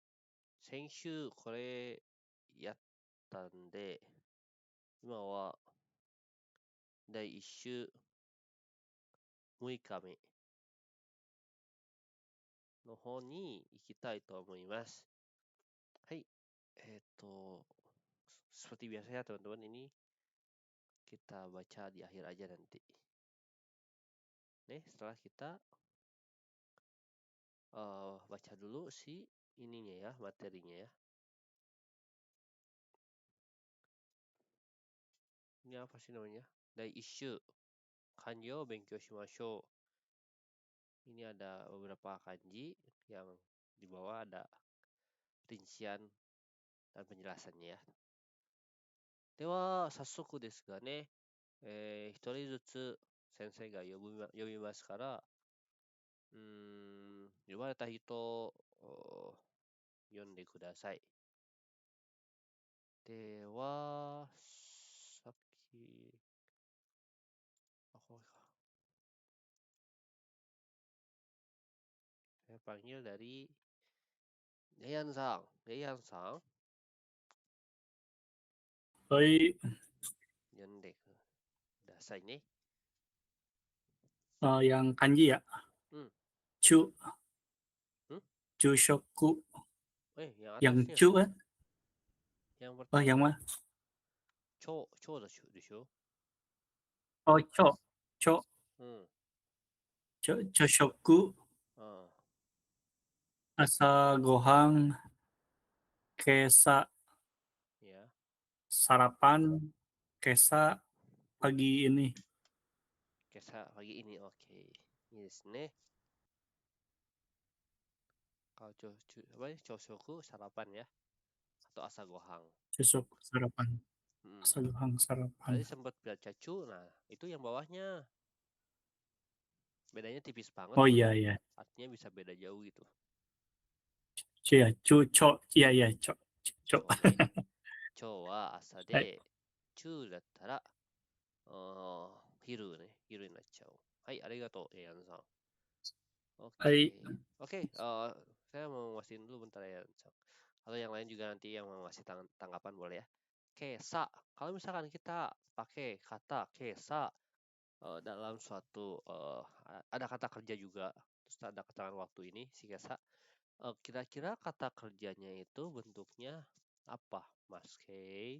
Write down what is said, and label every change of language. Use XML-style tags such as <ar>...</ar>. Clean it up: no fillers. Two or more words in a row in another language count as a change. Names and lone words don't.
<ja>先週これやったんで、今は第1週6日目の方に行きたいと思います。</ja> <id>はい。seperti biasa ya teman-teman, ini kita baca di akhir aja nanti. Nih, setelah kita baca dulu si ininya ya, materinya ya. Ini apa sih namanya?</id> <ja>Dari いす漢字を勉強しましょう.</ja> <id>Ini ada beberapa kanji yang di bawah ada rincian dan penjelasannya ya.</id> <ja>では、早速ですがね、一人ずつ先生が呼びますから、呼ばれた人を読んでください。では、さっき、あ、これか。</ja> <id>Saya panggil dari Deyan-san.</id> <ja>Deyan-san. はい。呼んでくださいね。</ja> <id>Yang kanji ya. Chu. Chushoku. Yang atasnya. Chu kan? Yang pertama. Yang mana?</id> <ja>Cho deしょ?</ja> <id>Oh, cho. Choshoku.</id> <ja>朝ごはん. Kesa.</ja> <id>Ya. Sarapan. Kesa pagi ini. Kesa pagi ini, oke. Ini</id> <ja>ですね.</ja> <id>Kalau choshoku sarapan ya. Atau</id> <ja>朝ごはん.</ja> <id>Choshoku sarapan.</id> <ja>朝ごはん</ja> <id>sarapan. Tadi sempat baca cu, nah itu yang bawahnya. Bedanya tipis banget. Oh iya. Artinya bisa beda jauh gitu. Iya, cho. Iya, cho.</id> <ja>ちょうは朝で、ちゅうだったら昼ね、昼になっちゃう. はい、ありがとう, Yan-san.</ja> <id>Oke, saya mau ngasihin dulu bentar ya, Yan-san. Atau yang lain juga nanti yang mau ngasih tanggapan boleh ya. Kesa, kalau misalkan kita pakai kata kesa dalam suatu ada kata kerja juga, terus ada keterangan waktu ini si kesa, Kira-kira kata kerjanya itu bentuknya apa, Mas Kay?</id>